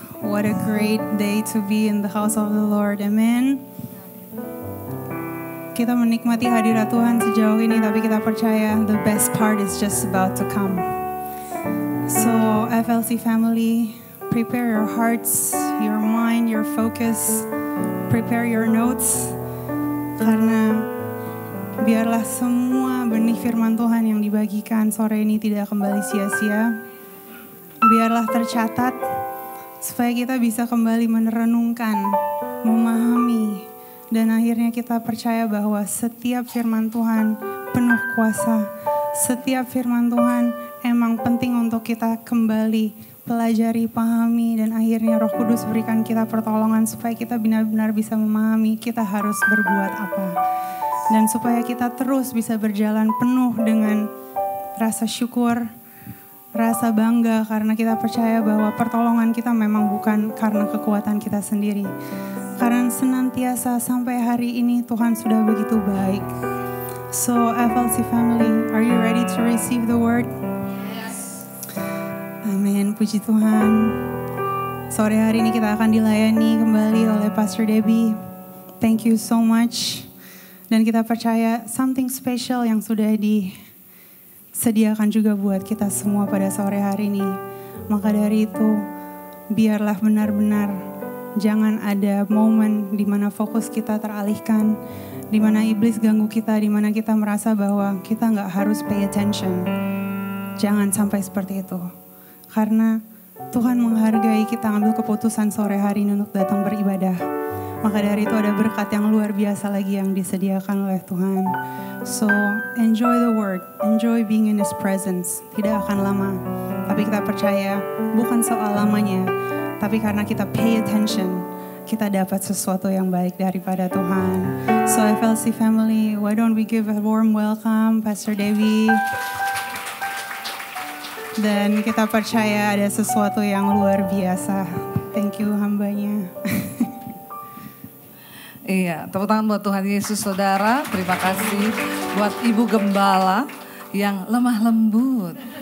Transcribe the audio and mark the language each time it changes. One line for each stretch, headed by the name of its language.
English: What a great day to be in the house of the Lord. Amen.
Indonesian: Kita menikmati hadirat Tuhan sejauh ini, tapi kita percaya
English: the best part is just about to come. So FLC family, prepare your hearts, your mind, your focus. Prepare your notes.
Indonesian: Karena biarlah semua benih firman Tuhan yang dibagikan sore ini tidak kembali sia-sia. Biarlah tercatat supaya kita bisa kembali merenungkan, memahami, dan akhirnya kita percaya bahwa setiap firman Tuhan penuh kuasa. Setiap firman Tuhan emang penting untuk kita kembali pelajari, pahami, dan akhirnya Roh Kudus berikan kita pertolongan supaya kita benar-benar bisa memahami kita harus berbuat apa. Dan supaya kita terus bisa berjalan penuh dengan rasa syukur, rasa bangga karena kita percaya bahwa pertolongan kita memang bukan karena kekuatan kita sendiri. Karena senantiasa sampai hari ini Tuhan sudah begitu baik.
English: So FLC family, are you ready to receive the word?
Indonesian: Amin, puji Tuhan. Sore hari ini kita akan dilayani kembali oleh Pastor Debbie.
English: Thank you so much.
Indonesian: Dan kita percaya something special yang sudah disediakan juga buat kita semua pada sore hari ini. Maka dari itu, biarlah benar-benar jangan ada momen di mana fokus kita teralihkan, di mana iblis ganggu kita, di mana kita merasa bahwa kita nggak harus
English: pay attention.
Indonesian: Jangan sampai seperti itu. Karena Tuhan menghargai kita ambil keputusan sore hari ini untuk datang beribadah. Maka dari itu ada berkat yang luar biasa lagi yang disediakan oleh Tuhan.
English: So enjoy the word, enjoy being in His presence.
Indonesian: Tidak akan lama, tapi kita percaya bukan soal lamanya, tapi karena kita pay attention, kita dapat sesuatu yang baik daripada Tuhan.
English: So FLC family, why don't we give a warm welcome Pastor Debbie.
Indonesian: Dan kita percaya ada sesuatu yang luar biasa.
English: Thank you hambanya.
Indonesian: Iya, tepuk tangan buat Tuhan Yesus saudara. Terima kasih buat Ibu Gembala yang lemah lembut.